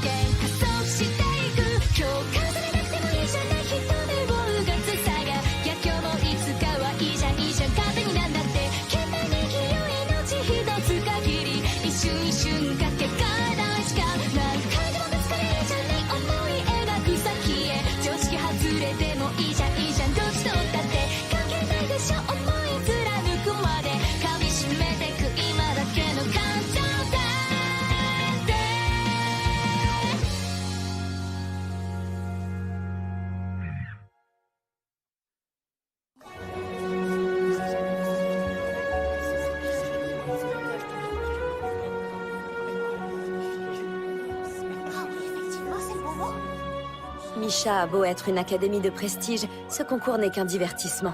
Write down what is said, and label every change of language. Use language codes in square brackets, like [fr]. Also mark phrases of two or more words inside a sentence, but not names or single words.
[ja] 限加速していく今日飾れなくてもいいじゃない人目をうがつさが逆境もいつかはいいじゃんいいじゃん勝手になんだって懸命に生きよう命一つ限り一瞬一瞬かけがえないしか何回でもぶつかれるじゃない思い描く先へ常識外れてもいいじゃんいいじゃんどっちとったって関係ないでしょ思い貫くまで噛みしめてく今だけの感情だって [fr] Misha a beau être une académie de prestige, ce concours n'est qu'un divertissement.